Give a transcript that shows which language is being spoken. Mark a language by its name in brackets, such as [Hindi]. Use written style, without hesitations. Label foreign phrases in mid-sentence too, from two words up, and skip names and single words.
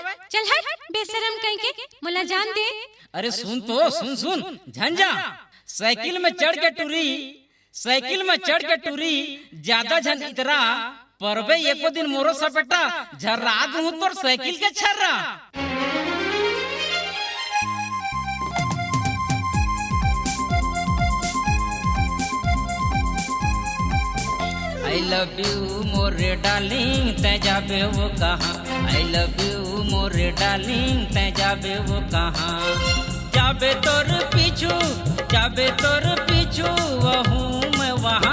[Chhattisgarhi] चल हट बेशरम कहीं के मुला जान दे अरे सुन झंझा साइकिल में चढ़ के टूरी ज्यादा झन इतरा परबे एको दिन मोरो सपेटा झर्रा दूं तोर साइकिल के छर्रा [English] I love you [Chhattisgarhi] मोरे डार्लिंग तै जाबे वो कहाँ [English] I love you [Chhattisgarhi] मोरे डार्लिंग तै जाबे वो कहाँ जाबे तोर पीछू वहूँ मैं वहाँ